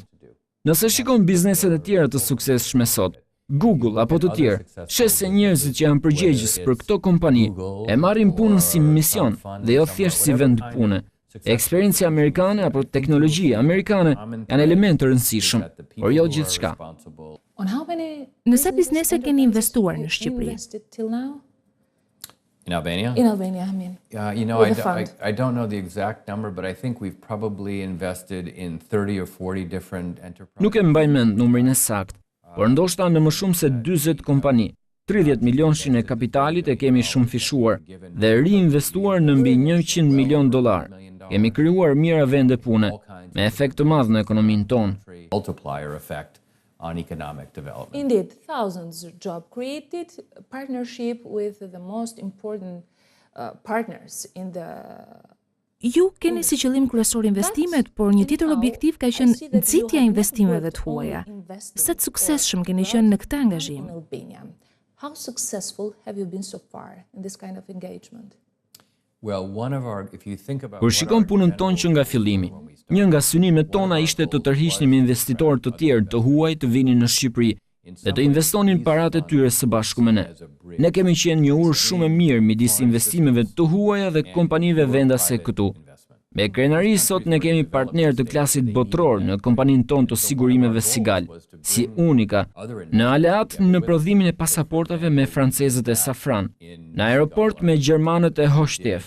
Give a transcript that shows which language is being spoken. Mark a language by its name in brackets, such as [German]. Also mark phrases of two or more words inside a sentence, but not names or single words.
[Albanian] Nëse shikon bizneset e tjera të suksesshme sot, Google apo të tjerë, shes se njerëzit që janë përgjegjës për këto kompani e marrin punën si mision dhe jo thjesht si vend pune. Eksperiencia amerikane apo teknologjia amerikane janë element të rëndësishëm, por jo gjithçka. Në sa biznese keni investuar në Shqipëri? [English] in Albania? In Albania, I mean. You know, with the fund. I don't know the exact number, but I think we've probably invested in 30 or 40 different enterprises. [Albanian] Nuk e mbaj mend numrin e saktë, por ndoshta në më shumë se 40 kompani. 30 milionë e kapitalit e kemi shumë fishuar dhe reinvestuar në mbi $100 milion. Kemi krijuar mira vende pune, me efekt të madh në ekonominë tonë. [English] Multiplier effect on economic development. Indeed, thousands of jobs created, partnership with the most important partners in the... [Albanian] Ju keni si qëllim kryesor investimet, por një tjetër objektiv ka qenë nxitja e investimeve të huaja. Sa të suksesshëm keni qenë në këtë angazhim? [English] How successful have you been so far in this kind of engagement? Well, one of our, if you think about [Albanian] Kur shikon punën tonë që nga fillimi, një nga synimet tona ishte të tërhiqnim investitorë të tjerë të huaj të vinin në Shqipëri dhe të investonin paratë e tyre së bashku me ne. Ne kemi qenë një urë shumë e mirë midis investimeve të huaja dhe kompanive vendase këtu. Me krenari sot ne kemi partner të klasit botror në kompaninë tonë të sigurimeve Sigal, si Unika, në aleat në prodhimin e pasaportave me francezët e Safran, në aeroport me gjermanët e HOSHTEF.